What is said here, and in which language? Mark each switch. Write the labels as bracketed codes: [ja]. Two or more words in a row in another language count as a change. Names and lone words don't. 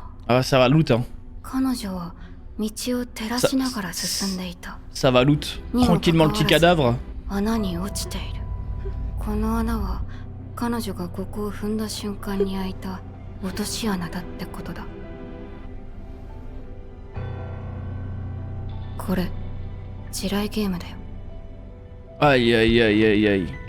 [fr] Ah, ça va loot, hein. [ja] 彼女は道を照らしながら進んでいた。 [fr] Ça va loot. Tranquillement le petit cadavre. [ja] 穴に落ちている。この穴は彼女がここを踏んだ瞬間に開いた落とし穴だってことだ。これ地雷ゲームだよ。 [fr] Aïe aïe aïe aïe aïe.